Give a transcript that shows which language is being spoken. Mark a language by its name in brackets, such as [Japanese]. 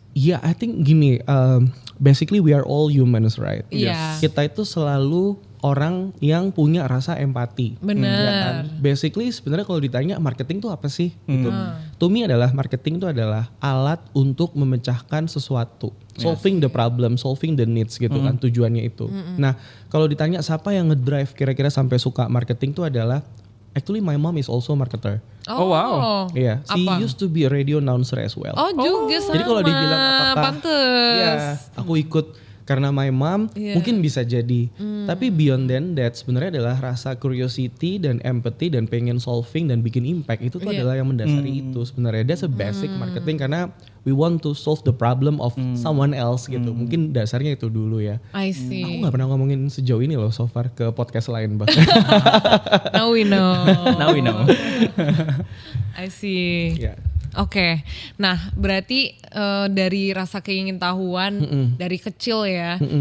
[English] Iya, I think gini, basically we are all humans, right? Yes. [Indonesian] Kita itu selalu orang yang punya rasa empati. Benar. Ya kan? Basically sebenarnya kalau ditanya marketing itu apa sih? Gitu. [English] To me [Indonesian] marketing itu adalah alat untuk memecahkan sesuatu, [English] solving the problem, solving the needs [Indonesian] gitu kan tujuannya itu. Nah kalau ditanya siapa yang ngedrive kira-kira sampai suka marketing itu adalah [English] actually my mom is also a marketer. Oh wow. Iya, she used to be a radio announcer as well. [Indonesian] Juga sama. Jadi kalau dibilang apakah pantes. Ya, aku ikut karena [English] my mom [Indonesian] mungkin bisa jadi. Tapi beyond that sebenarnya adalah rasa curiosity dan empathy dan pengen solving dan bikin impact itu tuh adalah yang mendasari itu sebenarnya. [English] That's a basic marketing karena we want to solve the problem of someone else gitu. [Indonesian] Mungkin dasarnya itu dulu ya. [English] I see. [Indonesian] Aku gak pernah ngomongin sejauh ini loh [English] so far [Indonesian] ke podcast lain bahkan. [English] Now we know. I see. Yeah. [Indonesian] Oke, nah berarti dari rasa keingintahuan dari kecil ya.